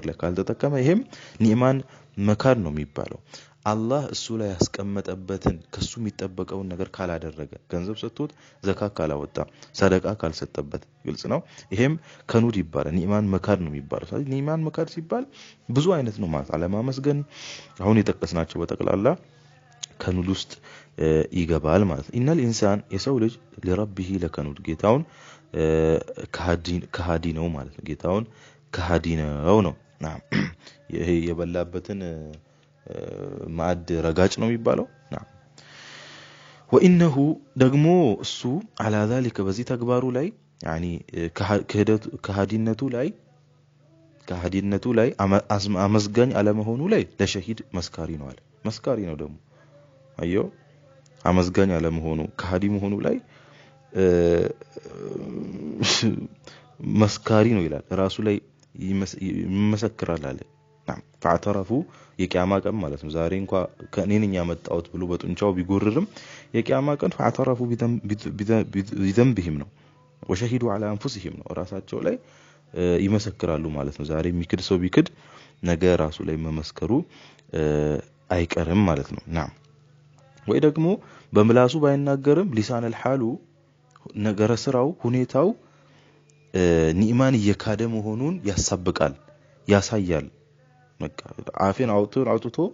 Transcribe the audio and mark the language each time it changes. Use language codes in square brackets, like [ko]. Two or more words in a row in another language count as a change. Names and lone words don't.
[am] ላይ ካልተጠቀመ ይሄም ኒዕማን መካድ ነው የሚባለው አላህ እሱ ላይ ያስቀመጠበትን ከሱ የሚጠበቀውን ነገር ካላደረገ ገንዘብ ሰጥቶት ዘካት ካላወጣ ሰደቃ ካልሰጠበት ግልጽ ነው ይሄም ከኑድ ይባላል ኒዕማን መካድ ነው የሚባለው ስለዚህ ኒዕማን መካድ ሲባል ብዙ አይነት ነው ማለት አለማመስገን አሁን የጠቀስናቸው በጠቅላላ ከኑድ ውስጥ ይገባል ማለት [ar] إن الإنسان [am] የሰው ልጅ [ar] لربه لكنود [am] ጌታውን ከሃዲ ነው ማለት ነው ጌታውን ከሃዲ ነው نعم ይሄ የበላበትን ማዕድ ረጋጭ ነው የሚባለው [ar] نعم وانه [am] ደግሞ እሱ [ar] على ذلك [am] በዚህ ተግባሩ ላይ يعني ከሃዲነቱ ላይ አመስጋኝ አለመሆኑ ላይ ለሸሂድ መስካሪ ነው አለ። መስካሪ ነው ደግሞ አየው አመስጋኝ አለመሆኑ ከሃዲ መሆኑ ላይ መስካሪ ነው ይላል ራሱ ላይ ይመሰክራል አለ። فاعترفوا የቂያማ ቀን ማለት ነው ዛሬ እንኳን ከኔንኛ መጣውት ብሎ በጡንቻው ቢጎርርም የቂያማ ቀን [ar] فاعترفوا بذنبهم [am] ነው [ar] وشهدوا على انفسهم [am] ነው ራሳቸው ላይ ይመሰክራሉ ማለት ነው። ዛሬ የሚክድ ሰው ቢክድ ነገ ራሱ ላይ መመስከሩ አይቀርም ማለት ነው። ናም ወይ ደግሞ በምላሱ ባይናገርም [ar] لسان الحال [am] ነገረ ስራው ሁኔታው ኒዕማን እየካደ መሆኑን ያሳብቃል ያሳያል። በቃ አፌን አውጥቶ